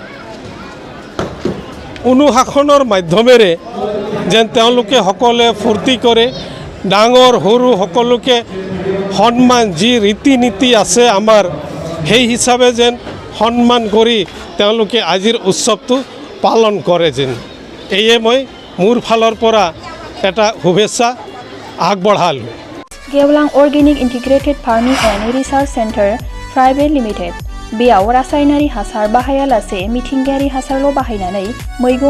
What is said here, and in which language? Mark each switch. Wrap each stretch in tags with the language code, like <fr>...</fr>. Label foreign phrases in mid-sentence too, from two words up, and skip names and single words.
<as>অনুশাসনৰ মাধ্যমেৰে যেন তেওঁলোকে সকলোৱে ফূৰ্তি কৰে ডাঙৰ সৰু সকলোকে সন্মান যি ৰীতি নীতি আছে আমাৰ সেই হিচাপে যেন সন্মান কৰি তেওঁলোকে আজিৰ উৎসৱটো পালন কৰে যেন এয়ে মই মোৰ ফালৰ পৰা এটা শুভেচ্ছা আগবঢ়ালোঁ</as> <brx>गेवलां अर्गेनिक इन्टिग्रेटेड फार्मिंग एंड रिसार्च सेंटर प्राइवेट लिमिटेड बेयाव रासायनारि हासार बाहायालासे मिथिंगायारि हासारल' बाहायनानै मैगं</brx>